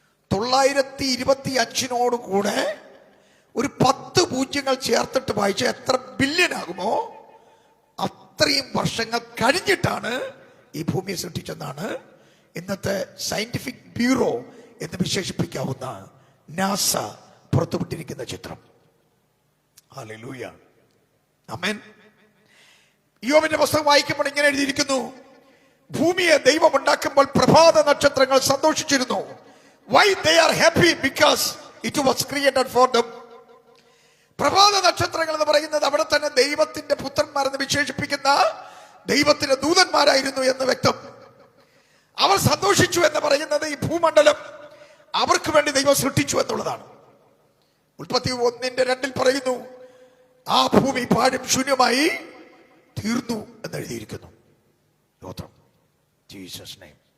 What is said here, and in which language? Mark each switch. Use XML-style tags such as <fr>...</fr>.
<ml>925 കൂടെ ഒരു 10 പൂജ്യങ്ങൾ ചേർത്തിട്ട് വായിച്ച എത്ര ബില്യൺ ആകുമോ അത്രയും വർഷങ്ങൾ കഴിഞ്ഞിട്ടാണ് ഈ ഭൂമിയെ സൃഷ്ടിച്ചെന്നാണ് ഇന്നത്തെ സയന്റിഫിക് ബ്യൂറോ എന്ന് വിശേഷിപ്പിക്കാവുന്ന നാസ പുറത്തുവിട്ടിരിക്കുന്ന ചിത്രം. ഹല്ലേലൂയ. ആമേൻ. യോബിന്റെ പുസ്തകം വായിക്കുമ്പോൾ ഇങ്ങനെ എഴുതിയിരിക്കുന്നു: ഭൂമിയെ ദൈവം ഉണ്ടാക്കുമ്പോൾ പ്രഭാത നക്ഷത്രങ്ങൾ സന്തോഷിച്ചിരുന്നു.</ml> <en>Why they are happy? Because it was created for them.</en> <ml>പ്രഭാത നക്ഷത്രങ്ങൾ എന്ന് പറയുന്നത് അവിടെ തന്നെ ദൈവത്തിന്റെ പുത്രന്മാരെന്ന് വിശേഷിപ്പിക്കുന്ന ദൈവത്തിന്റെ ദൂതന്മാരായിരുന്നു എന്ന് വ്യക്തം. അവർ സന്തോഷിച്ചു എന്ന് പറയുന്നത് ഈ ഭൂമണ്ഡലം അവർക്ക് വേണ്ടി ദൈവം സൃഷ്ടിച്ചു എന്നുള്ളതാണ്. ഉൽപ്പത്തി 1:2 പറയുന്നു, ആ ഭൂമി പാഴും ശൂന്യമായി തീർന്നു എന്നെഴുതിയിരിക്കുന്നു. സ്തോത്രം. Jesus name.</ml>